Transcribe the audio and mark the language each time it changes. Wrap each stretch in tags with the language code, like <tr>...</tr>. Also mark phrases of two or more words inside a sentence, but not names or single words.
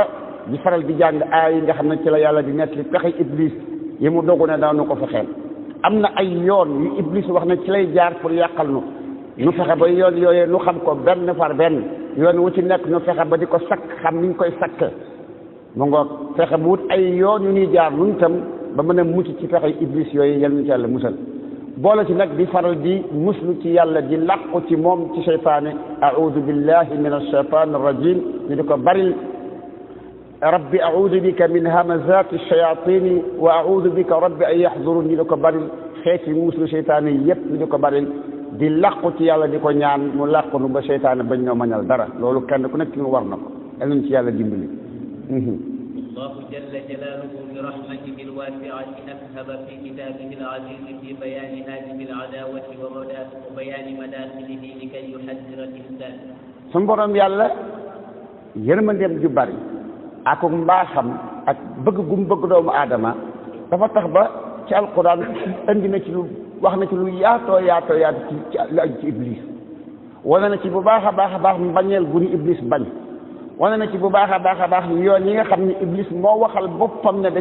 <wo>di faral di jàng aay yi nga xam ne ci la yàlla di nettali pexe iblis yi mu dogu ne daanu ko fexeel am na ay yoon yu iblis wax ne ci lay jaar pour yàqal nu fexe ba yoon yooyee nu xam ko benn par benn yoon wu ci nekk nu fexe ba di ko sakk xam ni ñu koy sakke mu ngoog fexe bu wut ay yoon yu ñuy jaar nun tam ba mën a mucc ci fexe iblis yooyu yal na ci yàlla musal boole ci nag di faral di muslu ci yàlla di làqu ci moom ci seytaane</wo> <ar>أعوذ بالله من الشيطان الرجيم</ar> <wo>ñu di ko baril</wo> <ar>رب أعوذ بك من همزات الشياطين وأعوذ بك رب أن يحضرون</ar> <wo>ñu di ko baril xeeti muslu seytaane yépp ñu di ko baril di làqu ci yàlla di ko ñaan mu làqu nu ba seytaane bañ ñoo mañal dara loolu kenn ku nekk ci ñu war na ko yal nañ ci yàlla dimbali</wo> <ar>الله جل جلاله برحمته الواسعة أذهب في كتابه العزيز في بيان هذه العداوة وبيان مداخله لكي يحذر الإنسان</ar> <wo>sun borom yàlla yërmandeem ju bari ak mbaaxam ak bëgg gum bëgg doomu aadama dafa tax ba ci alquran indi na ci lu wax na ci lu yaatoo ci iblis wane na ci bu baax a baax mbañeel gu ni iblis bañ wane na ci bu baax a baax yoon yi nga xam ne iblis moo waxal boppam ne da</wo>